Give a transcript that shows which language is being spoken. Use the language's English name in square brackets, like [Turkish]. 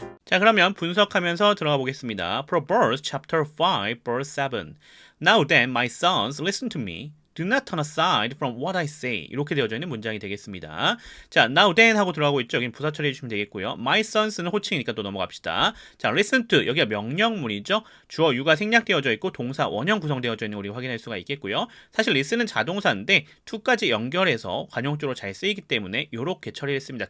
[Korean] 자, 그러면 분석하면서 들어가 보겠습니다. [English] Proverbs chapter 5 verse 7. Now then, my sons, listen to me. Do not turn aside from what I say. [Korean] 이렇게 되어져 있는 문장이 되겠습니다. 자, [English] now then [Korean] 하고 들어가고 있죠. 여기는 부사 처리해 주시면 되겠고요. [English] My sons [Korean] 는 호칭이니까 또 넘어갑시다. 자, [English] listen to. [Korean] 여기가 명령문이죠. 주어 유가 생략되어져 있고 동사 원형 구성되어져 있는 거 우리가 확인할 수가 있겠고요. 사실 listen은 자동사인데 to까지 연결해서 관용적으로 잘 쓰이기 때문에 이렇게 처리했습니다.